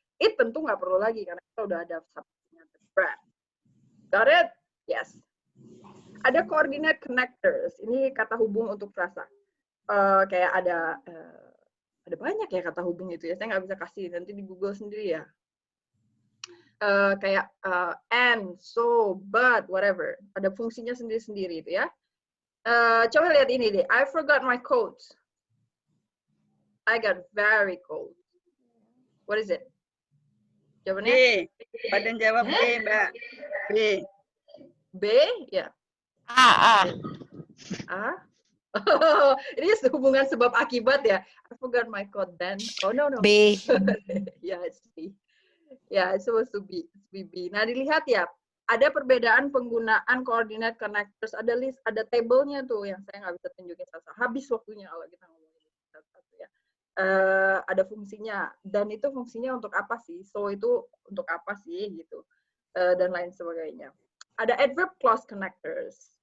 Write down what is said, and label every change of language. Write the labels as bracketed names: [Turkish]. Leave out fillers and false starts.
[Indonesian] It tentu nggak perlu lagi karena kita udah ada subjeknya. [English] Got it? Yes. [Indonesian] Ada coordinate connectors. Ini kata hubung untuk frasa. Kayak ada banyak ya kata hubung itu ya. Saya nggak bisa kasih, nanti di Google sendiri ya. Kayak and, so, but, whatever. Ada fungsinya sendiri-sendiri itu ya. Coba lihat ini deh. [English] I forgot my coat. I got very cold. What is it? [Indonesian] Jawabannya? B. Pada jawab B, Mbak. B. B? Ya. A. A? Ini hubungan sebab akibat ya. [English] I forgot my coat then. Oh no. B. Ya, it's B. Ya, it's supposed to be B. [Indonesian] Nah, dilihat ya. Ada perbedaan penggunaan coordinate connectors. Ada list, ada tabelnya tuh yang saya nggak bisa tunjukin satu. Habis waktunya kalau kita ngomongin satu-satu ya. Ada fungsinya. Dan itu fungsinya untuk apa sih? So itu untuk apa sih gitu. Dan lain sebagainya. Ada adverb clause connectors.